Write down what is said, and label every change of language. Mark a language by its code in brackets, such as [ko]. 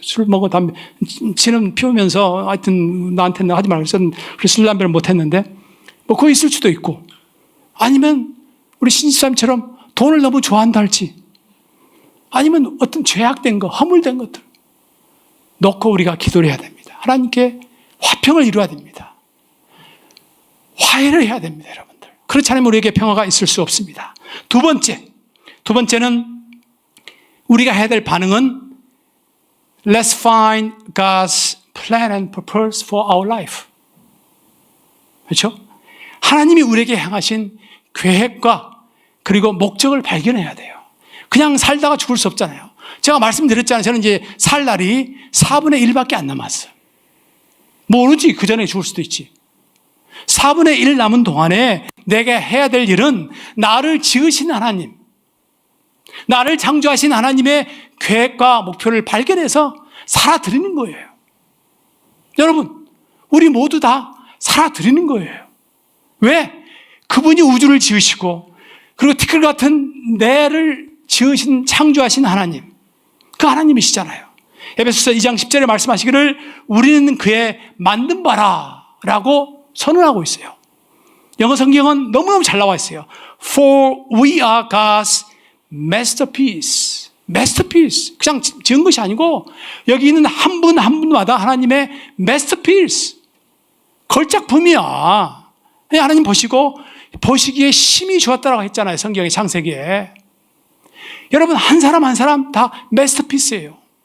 [ko] 술 먹어 담배 지는 피우면서 하여튼 나한테는 하지 말고 그래서 술 담배를 못 했는데 그거 있을 수도 있고 아니면 우리 신집사님처럼 돈을 너무 좋아한다 할지 아니면 어떤 죄악된 거 허물된 것들 놓고 우리가 기도를 해야 됩니다. 하나님께 화평을 이루어야 됩니다. 화해를 해야 됩니다, 여러분들. 그렇지 않으면 우리에게 평화가 있을 수 없습니다. 두 번째는 우리가 해야 될 반응은 [en] Let's find God's plan and purpose for our life. [ko] 그렇죠? 하나님이 우리에게 향하신 계획과 그리고 목적을 발견해야 돼요. 그냥 살다가 죽을 수 없잖아요. 제가 말씀드렸잖아요. 저는 이제 살 날이 4분의 1밖에 안 남았어요. 모르지. 그 전에 죽을 수도 있지. 4분의 1 남은 동안에 내가 해야 될 일은 나를 지으신 하나님, 나를 창조하신 하나님의 계획과 목표를 발견해서 살아드리는 거예요. 여러분, 우리 모두 다 살아드리는 거예요. 왜? 그분이 우주를 지으시고 그리고 티끌 같은 뇌를 지으신 창조하신 하나님, 그 하나님이시잖아요. 에베소서 2장 10절에 말씀하시기를 우리는 그의 만든 바라 라고 선언하고 있어요. 영어 성경은 너무너무 잘 나와 있어요. [en] For we are God's masterpiece. masterpiece. [ko] 그냥 지은 것이 아니고 여기 있는 한 분 한 분마다 하나님의 masterpiece. 걸작품이야. 하나님 보시기에 심히 좋았다라고 했잖아요. 성경의 창세기에. 여러분 한 사람 한 사람 다 masterpiece예요.